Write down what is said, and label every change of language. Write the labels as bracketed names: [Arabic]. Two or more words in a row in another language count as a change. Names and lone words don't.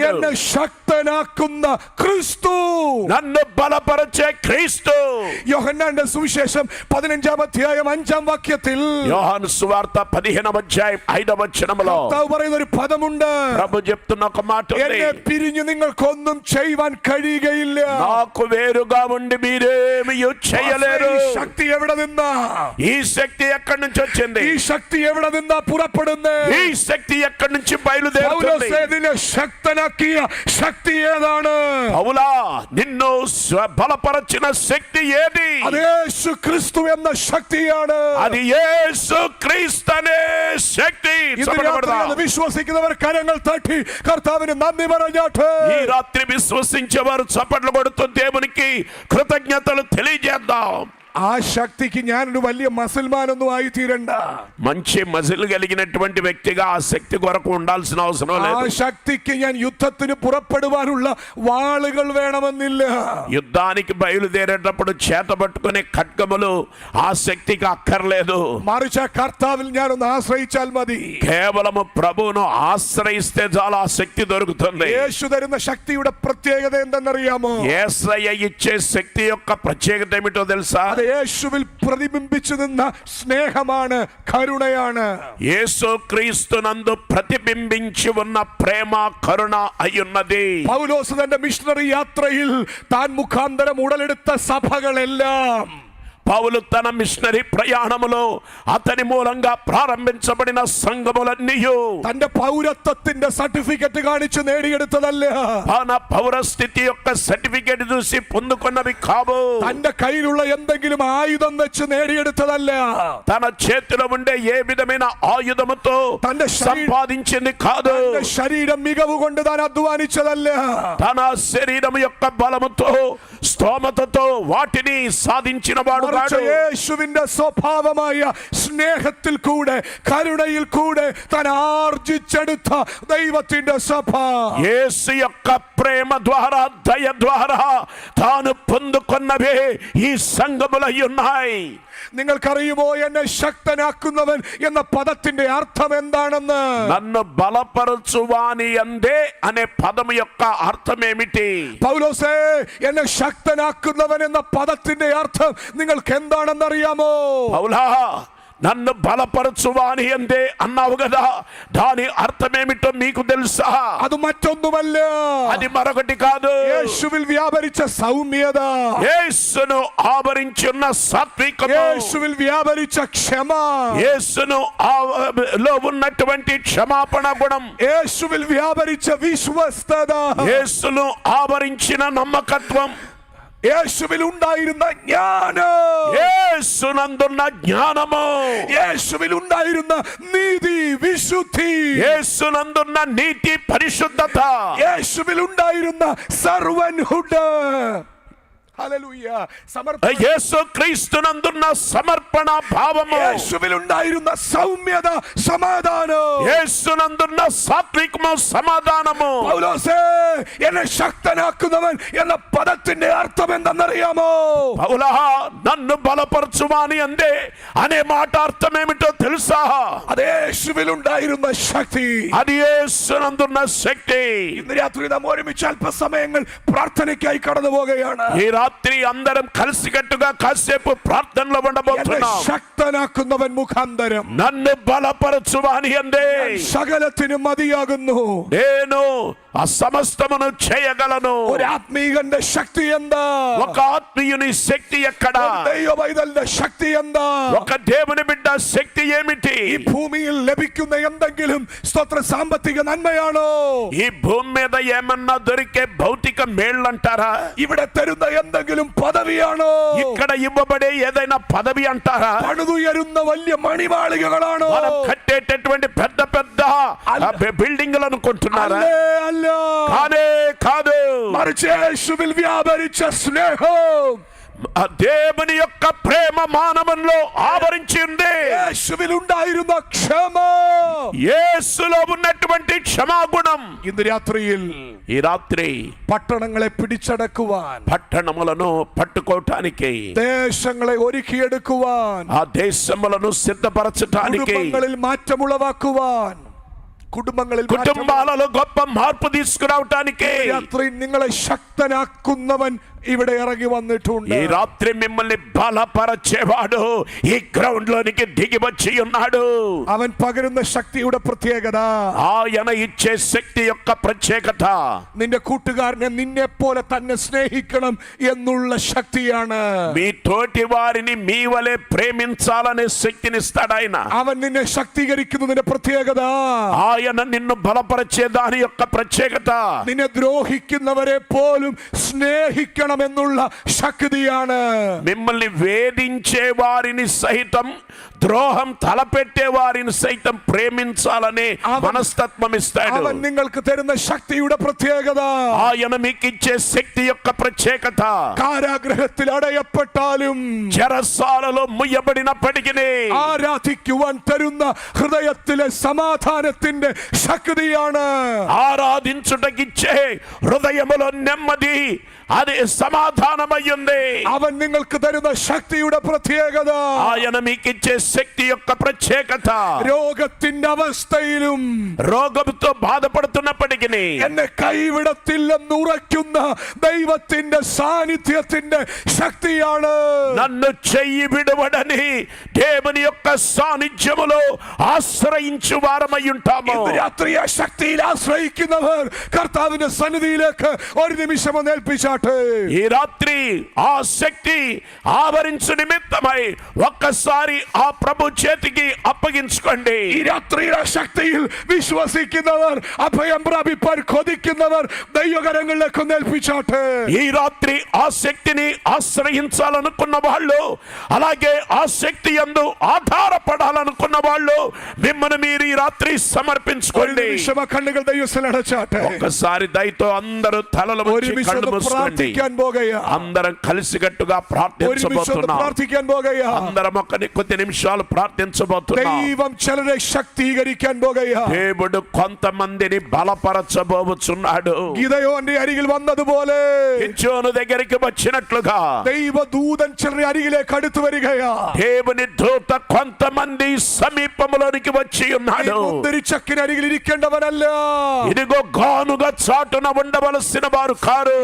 [Malayalam] എന്നെ ശക്തനാക്കുന്ന ക്രിസ്തു. [Telugu] నన్ను బలపరిచే క్రీస్తు. [Malayalam] യോഹന്നാന്റെ സുവിശേഷം 15-ാം അധ്യായം 5-ാം വാക്യത്തിൽ [Telugu] యోహాను సువార్త 15వ అధ్యాయం 5వ వచనములో [Malayalam] കർത്താവ് പറയുന്ന ഒരു പദമുണ്ട്. [Telugu] ప్రభు చెప్తున్న ఒక మాట ఉంది, [Malayalam] എന്നെ പിരിഞ്ഞ് നിങ്ങൾക്കൊന്നും ചെയ്യുവാൻ കഴിയുകയില്ല. [Telugu] నాకు వేరుగా ఉండి మీరేమీ చేయలేరు. [Malayalam] ഈ ശക്തി എവിടെ നിന്നാ? [Telugu] ఈ శక్తి ఎక్కడి నుంచి వచ్చింది? [Malayalam] ഈ ശക്തി എവിടെ നിന്നാ പുറപ്പെടുന്നത്? [Telugu] ఈ శక్తి ఎక్కడి నుంచి బయలుదేరుతుంది? [Malayalam] പൗലോസിനെ ശക്തനാക്കിയ ശക്തി ഏതാണ്? [Telugu] పౌలా, నిన్ను బలపరచిన శక్తి ఏది? [Malayalam] അത് യേശു ക്രിസ്തു എന്ന ശക്തിയാണ്. [Telugu] అది యేసు క్రీస్తు అనే శక్తి. [Malayalam] ഇന്ന് രാത്രി അത് വിശ്വസിക്കുന്നവർ കരങ്ങൾ തട്ടി കർത്താവിന് നന്ദി പറഞ്ഞാട്ടെ. [Telugu] ఈ రాత్రి విశ్వసించేవారు చప్పట్లు కొడుతూ దేవునికి కృతజ్ఞతలు తెలియజేద్దాం. [Malayalam] ആ ശക്തിക്ക് ഞാനൊരു വലിയ മസിൽമാനൊന്നും ആയി തീരണ്ട. [Telugu] మంచి మజిల్ కలిగినటువంటి వ్యక్తిగా ఆ శక్తి కొరకు ఉండాల్సిన అవసరం [Malayalam] ആ [Telugu] లేదు. [Malayalam] ശക്തിക്ക് ഞാൻ യുദ്ധത്തിന് പുറപ്പെടുവാനുള്ള വാളുകൾ വേണമെന്നില്ല. [Telugu] యుద్ధానికి బయలుదేరేటప్పుడు చేత పట్టుకునే ఖడ్గములు ఆ శక్తికి అక్కర్లేదు. [Malayalam] മറിച്ച് കർത്താവിൽ ഞാനൊന്ന് ആശ്രയിച്ചാൽ മതി. [Telugu] కేవలము ప్రభువును ఆశ్రయిస్తే చాలా ఆ శక్తి దొరుకుతుంది. [Malayalam] യേശു തരുന്ന శక్തിയുടെ പ്രത്യേകത എന്തെന്നറിയാമോ? [Telugu] యేసయ్య ఇచ్చే శక్తి యొక్క ప్రత్యేకత ఏమిటో తెలుసా? [Malayalam] അത് യേശുവിൽ പ്രതിബിംബിച്ചു നിന്ന സ്നേഹമാണ്, കരുണയാണ്. [Telugu] యేసు క్రీస్తునందు ప్రతిబింబించి ఉన్న ప్రేమ కరుణ అయ్యున్నది. [Malayalam] പൗലോസ് തന്റെ മിഷണറി യാത്രയിൽ താൻ മുഖാന്തരം ഉടലെടുത്ത സഭകളെല്ലാം [Telugu] పౌలు తన మిషనరీ ప్రయాణములో అతని మూలంగా ప్రారంభించబడిన సంఘములన్నీయు [Malayalam] തന്റെ പൗരത്വത്തിന്റെ സർട്ടിഫിക്കറ്റ് കാണിച്ച് നേടിയെടുത്തതല്ല. [Telugu] తన పౌరస్థితి యొక్క సర్టిఫికేట్ చూసి పొందుకున్నవి కావు. [Malayalam] തന്റെ കയ്യിലുള്ള എന്തെങ്കിലും ആയുധം വെച്ച് നേടിയെടുത്തതല്ല. [Telugu] తన చేతిలో ఉండే ఏ విధమైన ఆయుధముతో సంపాదించింది కాదు. [Malayalam] തന്റെ ശരീരം മികവ് കൊണ്ട് താൻ അധ്വാനിച്ചതല്ല. [Telugu] తన శరీరం యొక్క బలముతో స్తోమతతో వాటిని సాధించిన వాడు కాదు. [Malayalam] യേശുവിന്റെ സ്വഭാവമായ സ്നേഹത്തിൽ കൂടെ കരുണയിൽ കൂടെ താൻ ആർജിച്ചെടുത്ത ദൈവത്തിന്റെ സഭ. [Telugu] యేసు యొక్క ప్రేమ ద్వారా దయ ద్వారా తాను పొందుకున్నవే ఈ సంఘములై ఉన్నాయి. [Malayalam] നിങ്ങൾക്കറിയുമോ എന്നെ ശക്തനാക്കുന്നവൻ എന്ന പദത്തിന്റെ അർത്ഥം എന്താണെന്ന്? [Telugu] నన్ను బలపరచువాని అందే అనే పదము యొక్క అర్థం ఏమిటి? [Malayalam] പൗലോസേ, എന്നെ ശക്തനാക്കുന്നവൻ എന്ന പദത്തിന്റെ അർത്ഥം നിങ്ങൾക്ക് എന്താണെന്ന് അറിയാമോ? [Telugu] పౌలా, నన్ను బలపరచువాని అందే అన్నావు కదా, దాని అర్థమేమిటో మీకు తెలుసా? [Malayalam] അത് മറ്റൊന്നുമല്ല, [Telugu] అది మరొకటి కాదు. [Malayalam] യേശുവിൽ വ്യാപരിച്ച സൗമ്യത, [Telugu] యేసును ఆవరించున్న సాత్వికము, [Malayalam] యేശുവിൽ വ്യാപരിച്ച ക്ഷമ, [Telugu] యేసును లో ఉన్నటువంటి క్షమాపణ గుణం, [Malayalam] യേശുവിൽ വ്യാപരിച്ച വിശ്വസ്തത, [Telugu] యేసును ఆవరించిన నమ్మకత్వం, [Malayalam] യേശുവിൽ ഉണ്ടായിരുന്ന ജ്ഞാനം, [Telugu] యేసునందున్న జ్ఞానము, [Malayalam] യേശുവിൽ ഉണ്ടായിരുന്ന നീതി വിശുദ്ധി, [Telugu] యేసునందున్న నీతి పరిశుద్ధత, [Malayalam] യേശുവിൽ ഉണ്ടായിരുന്ന സർവൻഹുഡ്. ഹല്ലേലൂയ. [Telugu] యేసు క్రీస్తునందున్న సమర్పణ భావము, [Malayalam] യേശുവിൽ ഉണ്ടായിരുന്ന സൗമ്യത, സമാധാനം, [Telugu] యేసునందున్న సాత్వికము సమాధానము. [Malayalam] പൗലോസേ, എന്നെ ശക്തനാക്കുന്നവൻ എന്ന പദത്തിന്റെ അർത്ഥം എന്തെന്നറിയാമോ? [Telugu] పౌలా, నన్ను బలపరచువాని అందే అనే మాట అర్థం ఏమిటో తెలుసా? [Malayalam] അത് യേശുവിൽ ഉണ്ടായിരുന്ന ശക്തി. [Telugu] అది యేసునందున్న శక్తి. [Malayalam] ഇന്ന് രാത്രി നാം ഒരുമിച്ച് അല്പസമയങ്ങൾ പ്രാർത്ഥനയ്ക്കായി കടന്നു പോകുകയാണ്. [Telugu] ఈ రాత్రి అందరం కలిసికట్టుగా కాసేపు ప్రార్థనలో ఉండబోతున్నాం. [Malayalam] ശക്തനാക്കുന്നവൻ മുഖാന്തരം [Telugu] నన్ను బలపరచువాని అందే [Malayalam] സകലത്തിനും മതിയാകുന്നു. [Telugu] నేను ఆ సమస్తమును చేయగలను. [Malayalam] ഒരു ആത്മീകന്റെ ശക്തി എന്താ? [Telugu] ఒక ఆత్మీయుని శక్తి ఎక్కడ? [Malayalam] ദൈവ പൈതലിന്റെ ശക്തി എന്താ? [Telugu] ఒక దేవుని బిడ్డ శక్తి ఏమిటి? [Malayalam] ഈ ഭൂമിയിൽ ലഭിക്കുന്ന എന്തെങ്കിലും സ്തോത്ര സാമ്പത്തിക നന്മയാണോ? [Telugu] ఈ భూమి మీద ఏమన్నా దొరికే భౌతిక మేళ్ళంటారా? [Malayalam] ഇവിടെ തരുന്ന എന്തെങ്കിലും പദവിയാണോ? [Telugu] ఇక్కడ ఇవ్వబడే ఏదైనా పదవి అంటారా? [Malayalam] പണിതുയരുന്ന വലിയ മണിമാളികകളാണോ? [Telugu] మనం కట్టేటటువంటి పెద్ద పెద్ద బిల్డింగ్లు అనుకుంటున్నారా? [Malayalam] അല്ല, [Telugu] కాదే కాదు. [Malayalam] മറിച്ച് യേശുവിൽ വ്യാപരിച്ച സ്നേഹം, [Telugu] దేవుని యొక్క ప్రేమ మానవంలో ఆవరించి ఉంది. [Malayalam] യേശുവിൽ ഉണ്ടായിരുന്ന ക്ഷമ, [Telugu] యేసులో ఉన్నటువంటి క్షమాగుణం. [Malayalam] ഇന്ന് രാത്രിയിൽ [Telugu] ఈ రాత్రి [Malayalam] പട്ടണങ്ങളെ പിടിച്ചടക്കുവാൻ, [Telugu] పట్టణములను పట్టుకోవటానికి, [Malayalam] ദേശങ്ങളെ ഒരുക്കിയെടുക്കുവാൻ, [Telugu] ఆ దేశములను సిద్ధపరచటానికి, [Malayalam] കുടുംബങ്ങളിൽ മാറ്റമുളവാക്കുവാൻ, [Telugu] కుటుంబాలలో గొప్ప మార్పు తీసుకురావటానికి [Malayalam] രാത്രി നിങ്ങളെ ശക്തനാക്കുന്നവൻ ഇവിടെ ഇറങ്ങി വന്നിട്ടുണ്ട്. [Telugu] ఈ రాత్రి మిమ్మల్ని బలపరచేవాడు ఈ గ్రౌండ్ లోనికి దిగి వచ్చి ఉన్నాడు. [Malayalam] അവൻ പകരുന്ന ശക്തിയുടെ പ്രത്യേകത, [Telugu] ఆయన ఇచ్చే శక్తి యొక్క ప్రత్యేకత, [Malayalam] നിന്റെ കൂട്ടുകാരനെ നിന്നെ പോലെ തന്നെ സ്നേഹിക്കണം എന്നുള്ള ശക്തിയാണ്. [Telugu] మీ తోటి వారిని మీ వలె ప్రేమించాలనే శక్తినిస్తాడు ఆయన. [Malayalam] അവൻ നിന്നെ ശക്തീകരിക്കുന്നതിന്റെ പ്രത്യേകത, [Telugu] ఆయన నిన్ను బలపరిచే దాని యొక్క ప్రత్యేకత, [Malayalam] നിന്നെ ദ്രോഹിക്കുന്നവരെ പോലും സ്നേഹിക്കണം എന്നുള്ള ശക്തിയാണ്. [Telugu] మిమ్మల్ని వేధించే వారిని సైతం, ద్రోహం తలపెట్టే వారిని సైతం ప్రేమించాలనే మనస్తత్వం ఇస్తాడు. [Malayalam] അവൻ നിങ്ങൾക്ക് തരുന്ന ശക്തിയുടെ പ്രത്യേകത, [Telugu] ఆయన మీకు ఇచ్చే శక్తి యొక్క ప్రత్యేకత, [Malayalam] കാരാഗ്രഹത്തിൽ അടയപ്പെട്ടാലും [Telugu] చెరసాలలో ముయ్యబడినప్పటికీ [Malayalam] ആരാധിക്കുവാൻ തരുന്ന ഹൃദയത്തിലെ സമാധാനത്തിന്റെ ശക്തിയാണ്. [Telugu] ఆరాధించుటకిచ్చే హృదయములో నెమ్మది, అది సమాధానమయ్యింది. [Malayalam] അവൻ നിങ്ങൾക്ക് തരുന്ന ശക്തിയുടെ പ്രത്യേകത, [Telugu] ఆయన మీకిచ్చే శక్తి యొక్క ప్రత్యేకత [Malayalam] രോഗത്തിന്റെ അവസ്ഥയിലും [Telugu] రోగంతో బాధపడుతున్నప్పటికీ [Malayalam] എന്നെ കൈവിടത്തില്ലെന്ന് ഉറയ്ക്കുന്ന ദൈവത്തിന്റെ സാന്നിധ്യത്തിന്റെ ശക്തിയാണ്. [Telugu] నన్ను చెయ్యి విడవడని దేవుని యొక్క సాన్నిధ్యములో ఆశ్రయించు వారమై ఉంటాము. [Malayalam] ഇന്ന് രാത്രി ആ ശക്തിയിൽ ആശ്രയിക്കുന്നവർ കർത്താവിന്റെ സന്നിധിയിലേക്ക് ഒരു നിമിഷം ഒന്ന് ഏൽപ്പിച്ചാട്ടെ. [Telugu] ఈ రాత్రి ఆ శక్తి ఆవరించు నిమిత్తమై ఒక్కసారి ఆ ప్రభు చేతికి అప్పగించుకోండి. [Malayalam] ഈ രാത്രിയുടെ ശക്തിയിൽ വിശ്വസിക്കുന്നവർ, അഭയം പ്രാപിപ്പാൻ കൊതിക്കുന്നവർ ദൈവകരങ്ങളിലേക്ക് ഒന്ന് ഏൽപ്പിച്ചാട്ടെ. [Telugu] ఈ రాత్రి ఆ శక్తిని ఆశ్రయించాలనుకున్న వాళ్ళు, అలాగే ఆ శక్తి యందు ఆధారపడాలనుకున్న వాళ్ళు మిమ్మల్ని మీరు ఈ రాత్రి [Malayalam] ഒരു [Telugu] సమర్పించుకోండి. [Malayalam] നിമിഷം ആ കണ്ണുകൾ ദൈവത്തിൽ അടച്ചാട്ടെ. [Telugu] ఒక్కసారి దయతో అందరూ తలలు [Malayalam] ഒരു [Telugu] వంచి [Malayalam] നിമിഷം [Telugu] కళ్ళు [Malayalam] ഒന്ന് [Telugu] మూసుకోండి. [Malayalam] പ്രാർത്ഥിക്കാൻ പോകുകയാ. [Telugu] అందరం కలిసికట్టుగా [Malayalam] ഒരു നിമിഷം ഒന്ന് [Telugu] ప్రార్థించబోతున్నాం. [Malayalam] പ്രാർത്ഥിക്കാൻ പോകുകയാ. [Telugu] అందరం కొద్ది నిమిషాలు ప్రార్థించబోతున్నాం. [Malayalam] ദൈവം ചിലരെ ശക്തീകരിക്കാൻ പോകുകയാ. [Telugu] దేవుడు కొంతమందిని బలపరచబోచున్నాడు. [Malayalam] ഗിദെയോന്റെ അരികിൽ വന്നതുപോലെ [Telugu] గిద్యోను దగ్గరికి వచ్చినట్లుగా [Malayalam] ദൈവദൂതൻ ചിലരെ അരികിലേക്ക് അടുത്തു വരികയാ. [Telugu] దేవుని దూత కొంతమంది సమీపంలోనికి వచ్చి ఉన్నాడు. [Malayalam] മുന്തിരിച്ചക്കിന് അരികിൽ ഇരിക്കേണ്ടവനല്ല. [Telugu] ఇదిగో గానుగా చాటున ఉండవలసిన వారు కారు.